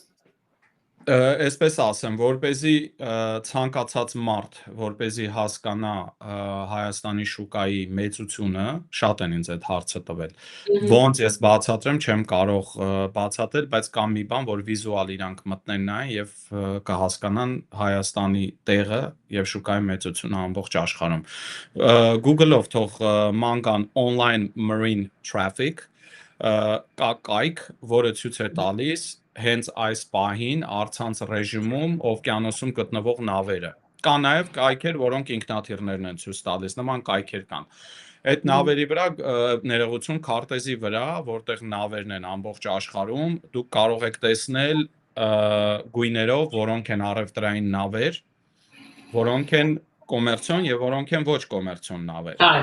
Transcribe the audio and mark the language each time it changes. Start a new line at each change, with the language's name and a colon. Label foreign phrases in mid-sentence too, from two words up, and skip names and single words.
Armenian: Այսպես ասեմ, որպեսզի ցանկացած մարդ, որպեսզի հասկանա Հայաստանի շուկայի մեծությունը, շատ են ինձ այդ հարցը տվել։ Ոնց ես բացատրեմ, չեմ կարող բացատրել, բայց կա մի բան, որ վիզուալ իրանք մտնեն նայեն եւ կհասկանան Հայաստանի տեղը եւ շուկայի մեծությունը ամբողջ աշխարհում։ Google-ով թող ման կան
English: online marine traffic,
Armenian: կա կայք, որը ցույց է տալիս հենց այս պահին առցանց ռեժիմում օվկիանոսում գտնվող նավերը։ Կա նաև կայքեր, որոնք ինքնաթիռներն են ցույց տալիս, նման կայքեր կան։ Այդ նավերի վրա ներողություն քարտեզի վրա, որտեղ նավերն են ամբողջ աշխարհում, դուք կարող եք տեսնել գույներով, որոնք են առևտրային նավեր, որոնք են կոմերցիոն եւ որոնք են ոչ կոմերցիոն նավեր։